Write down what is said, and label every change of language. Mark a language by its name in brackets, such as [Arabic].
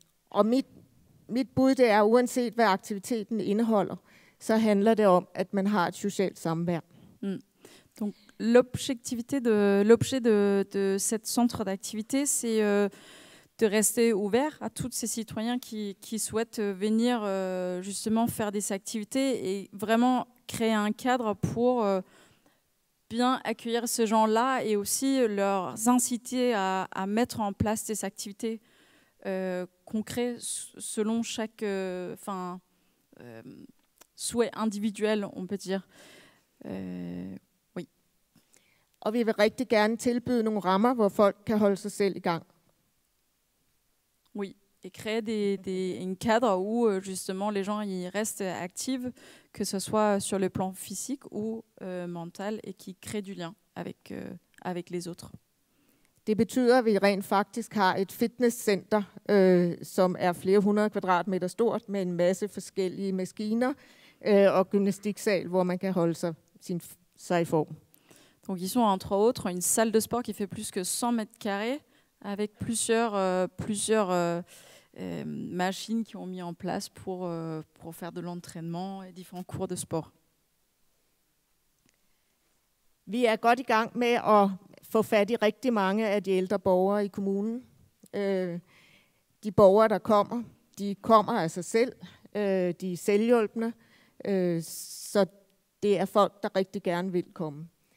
[Danish] Og mit bud, det er, uanset hvad aktiviteten indeholder, så handler det om, at man har et socialt samvær. [French] Donc l'objet de cette centre d'activité, c'est de rester ouvert à tous ces citoyens qui souhaitent venir justement faire des activités et vraiment créer un cadre pour bien accueillir ces gens-là et aussi leur inciter à mettre en place des activités concrètes selon chaque souhait individuel, on peut dire. Oui. [Danish] Og vi vil rigtig gerne tilbyde nogle rammer, hvor folk kan holde sig selv i gang. [French] Oui, et créer un cadre où justement les gens y restent actifs, que ce soit sur le plan physique ou mental, et qui créent du lien avec les autres. [Danish] Det betyder, at vi rent faktisk har et fitnesscenter, som er flere hundrede kvadratmeter stort, med en masse forskellige maskiner og gymnastiksal, hvor man kan holde sig i form. [French] Donc ils sont entre autres une salle de sport qui fait plus que 100 mètres carrés, avec plusieurs machines qui ont mis en place pour faire de l'entraînement et différents cours de sport. [Danish] Vi er godt i gang med at få fat i rigtig mange af de ældre borgere i kommunen. De borgere, der kommer, de kommer af sig selv. De er selvhjulpne, så det er folk, der rigtig gerne vil komme.